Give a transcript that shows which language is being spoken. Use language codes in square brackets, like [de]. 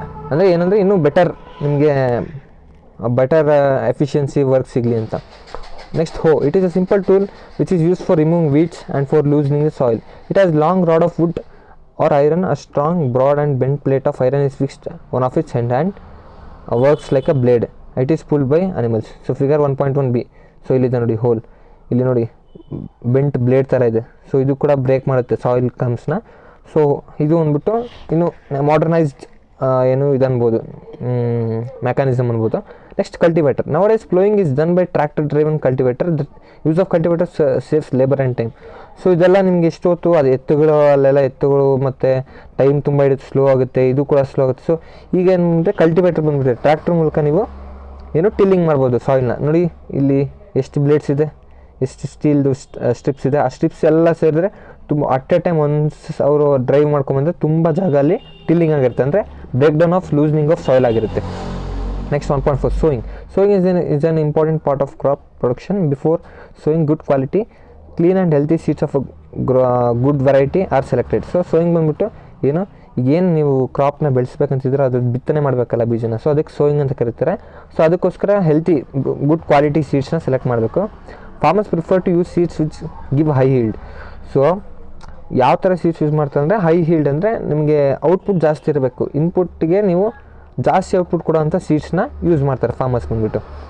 [kn] ಅಂದರೆ ಏನಂದರೆ ಇನ್ನೂ ನಿಮಗೆ ಬೆಟರ್ ಎಫಿಷಿಯನ್ಸಿ ವರ್ಕ್ ಸಿಗಲಿ ಅಂತ. [en] Next hoe, it is a simple tool which is use for removing weeds and for loosening the soil. It has long rod of wood or iron. A strong, broad and bent plate of iron is fixed on of its end and works like a blade. It is pulled by animals. So figure 1.1b. [kn] So ಇಲ್ಲಿದೆ ನೋಡಿ hole, ಇಲ್ಲಿ ನೋಡಿ bent blade ಥರ ಇದೆ. So ಇದು ಕೂಡ break ಮಾಡುತ್ತೆ soil ಕಮ್ಸ್ನ. So ಇದು ಅಂದ್ಬಿಟ್ಟು ಇನ್ನು ಮಾಡರ್ನೈಸ್ಡ್ ಏನು ಇದು ಅನ್ಬೋದು, ಮೆಕ್ಯಾನಿಸಮ್ ಅನ್ಬೋದು. Next cultivator. [en] Nowadays ploughing is done by tractor driven cultivator. The use of cultivator saves labour and time. [kn] So ಇದೆಲ್ಲ ನಿಮ್ಗೆ ಎಷ್ಟು ಹೊತ್ತು ಅದು ಎತ್ತುಗಳು ಅಲ್ಲೆಲ್ಲ ಎತ್ತುಗಳು ಮತ್ತು ಟೈಮ್ ತುಂಬ ಹಿಡಿದು ಸ್ಲೋ ಆಗುತ್ತೆ, ಇದು ಕೂಡ ಸ್ಲೋ ಆಗುತ್ತೆ. ಸೊ ಈಗ ಏನಂದರೆ ಕಲ್ಟಿವೇಟರ್ ಬಂದುಬಿಟ್ಟೆ ಟ್ರ್ಯಾಕ್ಟರ್ ಮೂಲಕ ನೀವು ಏನು ಟಿಲ್ಲಿಂಗ್ ಮಾಡ್ಬೋದು ಸಾಯಿಲ್ನ. ನೋಡಿ ಇಲ್ಲಿ ಎಷ್ಟು ಬ್ಲೇಡ್ಸ್ ಇದೆ, ಎಷ್ಟು ಸ್ಟೀಲ್ದು ಸ್ಟ್ರಿಪ್ಸ್ ಇದೆ. ಆ ಸ್ಟ್ರಿಪ್ಸ್ ಎಲ್ಲ ಸೇರಿದ್ರೆ ತುಂಬ ಅಟ್ ಎ ಟೈಮ್ ಅವರು ಡ್ರೈವ್ ಮಾಡ್ಕೊಂಬಂದರೆ ತುಂಬ ಜಾಗ ಅಲ್ಲಿ ಟಿಲ್ಲಿಂಗ್ ಆಗಿರುತ್ತೆ, ಅಂದರೆ break down off loosening of soil ಆಗಿರುತ್ತೆ. [en] Next 1.4 sowing. Sowing is an important part of crop production. Before sowing, good quality, clean and healthy seeds of a good variety are selected. [kn] So sowing ಬಂದ್ಬಿಟ್ಟು ಏನು ನೀವು ಕ್ರಾಪ್ನ ಬೆಳೆಸ್ಬೇಕಂತಿದ್ರೆ ಅದು ಬಿತ್ತನೆ ಮಾಡಬೇಕಲ್ಲ ಬೀಜನ, so ಅದಕ್ಕೆ sowing ಅಂತ ಕರೀತಾರೆ. ಸೊ ಅದಕ್ಕೋಸ್ಕರ ಹೆಲ್ತಿ ಗುಡ್ ಕ್ವಾಲಿಟಿ ಸೀಡ್ಸ್ನ ಸೆಲೆಕ್ಟ್ ಮಾಡಬೇಕು. [en] Farmers prefer to use seeds which give high yield. [kn] So ಯಾವ ಥರ ಸೀಡ್ಸ್ ಯೂಸ್ ಮಾಡ್ತಾರೆ ಅಂದರೆ ಹೈ ಹೀಲ್ಡ್ ಅಂದರೆ ನಿಮಗೆ ಔಟ್ಪುಟ್ ಜಾಸ್ತಿ ಇರಬೇಕು, ಇನ್ಪುಟ್ಗೆ ನೀವು ಜಾಸ್ತಿ ಔಟ್ಪುಟ್ ಕೊಡೋವಂಥ ಸೀಡ್ಸ್ನ ಯೂಸ್ ಮಾಡ್ತಾರೆ ಫಾರ್ಮರ್ಸ್ ಬಂದುಬಿಟ್ಟು.